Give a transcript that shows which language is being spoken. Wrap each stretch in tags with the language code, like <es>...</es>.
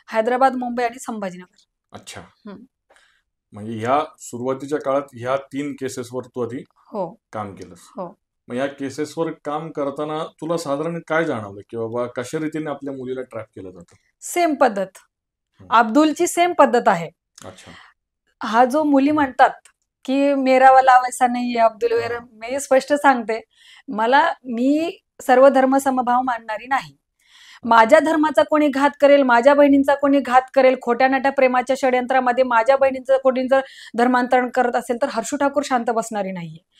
<mr>हैदराबाद, मुंबई आणि संभाजीनगर. अच्छा. हं. म्हणजे ह्या सुरुवातीच्या काळात ह्या 3 केसेसवर तू आधी हो, काम केलंस. हो. मग या केसेसवर काम करताना तुला साधारण काय जाणवलं, की बाबा कशा रीतीने आपल्या मुलीला ट्रॅप केलं जातं? सेम पद्धत. हं. अब्दुलची सेम पद्धत आहे. अच्छा. हा जो मुली म्हणतात, की</mr> <hi>मेरा वाला वैसा नहीं है</hi> <mr>अब्दुल हां. मी स्पष्ट सांगते, मी सर्व धर्म समभाव मानणारी नाही. माझ्या धर्माचा कोणी घात करेल, माझ्या बहिणींचा कोणी घात करेल, खोट्या नाट्या प्रेमाच्या षडयंत्रामध्ये माझ्या बहिणींचं कोणी जर धर्मांतरण करत असेल तर हर्षू ठाकूर शांत बसणारी नाहीये.</mr>